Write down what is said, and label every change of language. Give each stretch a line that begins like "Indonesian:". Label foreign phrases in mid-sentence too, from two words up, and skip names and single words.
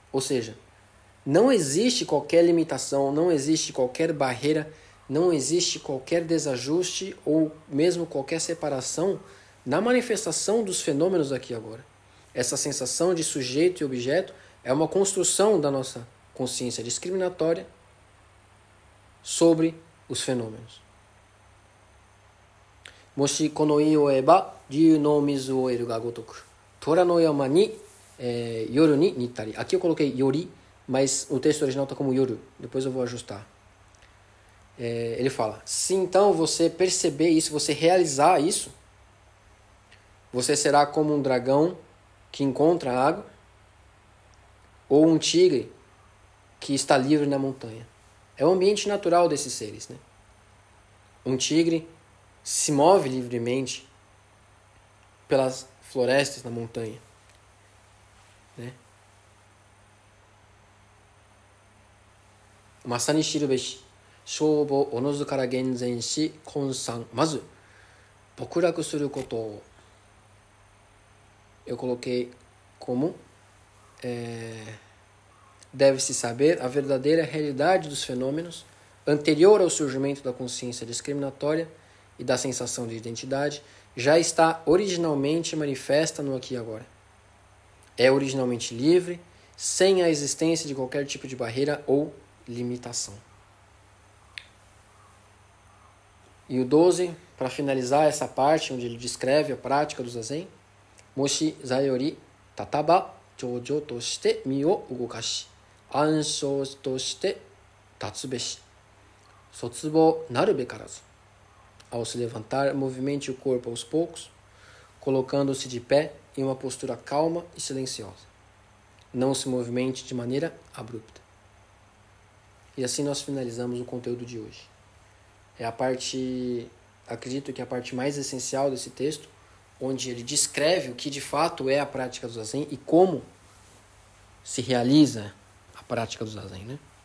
Portuguese: Ou seja, Não existe qualquer limitação, não existe qualquer barreira, não existe qualquer desajuste ou mesmo qualquer separação na manifestação dos fenômenos aqui agora. Essa sensação de sujeito e objeto é uma construção da nossa consciência discriminatória sobre os fenômenos.
Japanese: 若し此の意を得ば、龍の水を得るが如く. 虎の山に靠るに似たり.
Portuguese: Aqui eu coloquei yori, mas o texto original está como yoru. Depois eu vou ajustar. Ele fala, se então você perceber isso, você realizar isso, você será como um dragão que encontra água ou um tigre que está livre na montanha. É o ambiente natural desses seres, né? Um tigre se move livremente pelas florestas na montanha, né?
Japanese: 当に知るべし、正法自ら現前し、昏散先づ撲落することを.
Portuguese: Eu coloquei como deve-se saber a verdadeira realidade dos fenômenos anterior ao surgimento da consciência discriminatória e da sensação de identidade, já está originalmente manifesta no aqui e agora. É originalmente livre, sem a existência de qualquer tipo de barreira ou limitação. E o 12, para finalizar essa parte onde ele descreve a prática do Zazen,
Japanese: 若し坐より起たば、徐徐として身を動かし、安祥として起つべし、卒暴なるべからず.
Portuguese: Ao se levantar, movimente o corpo aos poucos, colocando-se de pé em uma postura calma e silenciosa. Não se movimente de maneira abrupta. E assim nós finalizamos o conteúdo de hoje. É a parte, acredito que é a parte mais essencial desse texto, onde ele descreve o que de fato é a prática do Zazen e como se realiza a prática do Zazen, né?